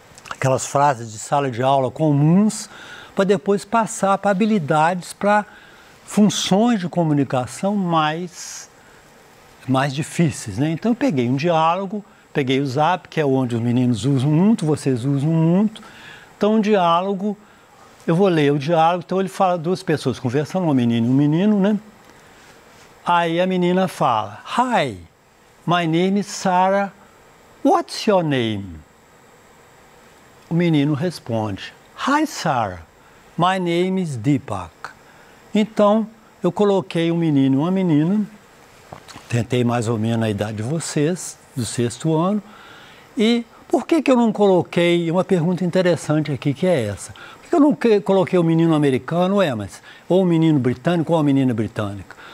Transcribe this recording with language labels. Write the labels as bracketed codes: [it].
[pt] Aquelas frases de sala de aula comuns, para depois passar para habilidades, para funções de comunicação mais difíceis, né? Então, eu peguei um diálogo, peguei o Zap, que é onde os meninos usam muito, vocês usam muito. Então, um diálogo, eu vou ler o diálogo. Então, ele fala, duas pessoas conversando, uma menina e um menino, né? Aí a menina fala, [en] Hi, my name is Sarah, what's your name? [pt] O menino responde, [en] Hi, Sarah, my name is Deepak. [pt] Então, eu coloquei um menino e uma menina, Tentei mais ou menos a idade de vocês, do 6º ano. E por que eu não coloquei, uma pergunta interessante aqui que é essa, por que eu não coloquei o menino americano, ou o menino britânico ou a menina britânica?